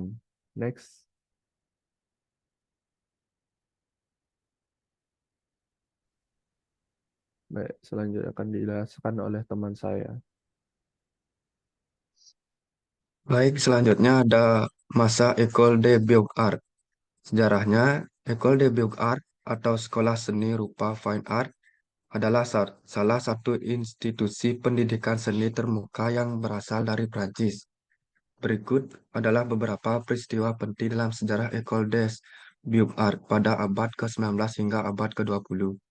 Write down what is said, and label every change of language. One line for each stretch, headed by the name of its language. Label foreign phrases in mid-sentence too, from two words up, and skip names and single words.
Indonesian: Next. Baik, selanjutnya akan dijelaskan oleh teman saya. Baik, selanjutnya ada masa École de Beaux-Arts. Sejarahnya, École de Beaux-Arts atau Sekolah Seni Rupa
English: Fine Art
Indonesian: adalah salah satu institusi pendidikan seni termuka yang berasal dari Prancis. Berikut adalah beberapa peristiwa penting dalam sejarah École des Beaux-Arts pada abad ke-19 hingga abad ke-20.